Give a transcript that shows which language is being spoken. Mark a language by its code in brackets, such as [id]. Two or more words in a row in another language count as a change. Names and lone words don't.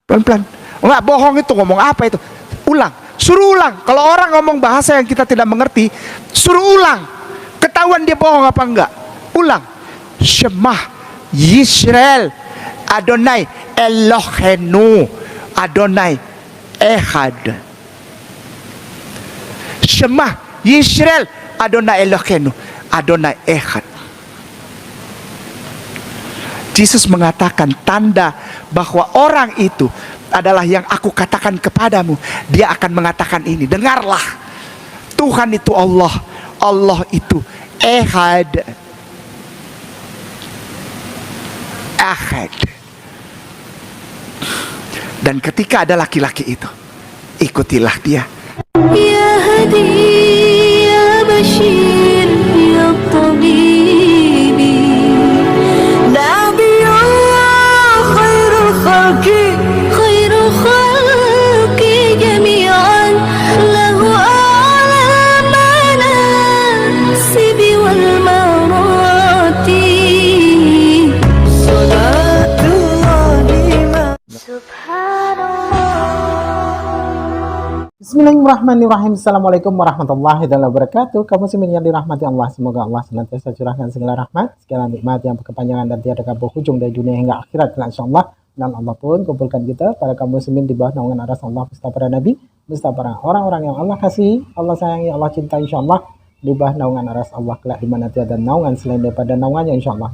[id] Pelan-pelan. Enggak bohong itu, ngomong apa itu? Ulang, suruh ulang. Kalau orang ngomong bahasa yang kita tidak mengerti, suruh ulang. Ketahuan dia bohong apa enggak? Ulang. [he] שמע ישראל אדוני אלוהינו אדוני אחד. שמע ישראל אדוני אלוהינו אדוני אחד. [id] Yesus mengatakan tanda bahwa orang itu adalah yang aku katakan kepadamu. Dia akan mengatakan ini, dengarlah, Tuhan itu Allah, Allah itu Ehad, Ahad. Dan ketika ada laki-laki itu, ikutilah dia. [ar] يا هادي، يا بشير، يا طبيبي، نبي الله خير الخلق، خير الخلق جميعا، له أعلى المناصب والمراتب، صلاة الله سبحان الله. بسم الله الرحمن الرحيم. السلام عليكم ورحمة الله وبركاته. [id] Kaum muslimin yang dirahmati Allah, semoga Allah senantiasa curahkan segala rahmat, segala nikmat yang berkepanjangan dan tiada berujung dari dunia hingga akhirat, insyaallah. Dan Allah pun kumpulkan kita para kaum muslimin di bawah naungan aras Allah beserta para nabi, beserta para orang-orang yang Allah kasihi, Allah sayangi, Allah cintai, insyaallah, di bawah naungan aras Allah kelak di mana tiada naungan selain daripada naungannya, insyaallah.